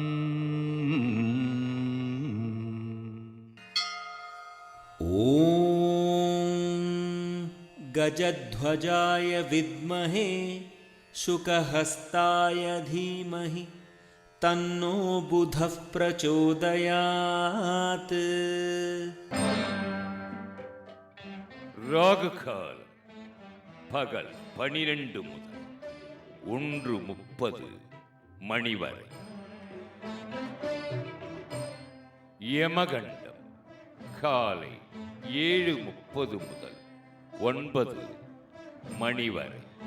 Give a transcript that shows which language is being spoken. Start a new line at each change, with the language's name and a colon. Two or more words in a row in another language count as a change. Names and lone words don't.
Sanskrit: ॐ गजध्वजाय विद्महे शुकहस्ताय धीमहि तन्नो बुधः प्रचोदयात्।
Tamil: ராகுகால் பகல் 12 முதல் 1:30 மணி வரை. யமகண்டம் காலை 7:30 முதல் 9 மணி வரை.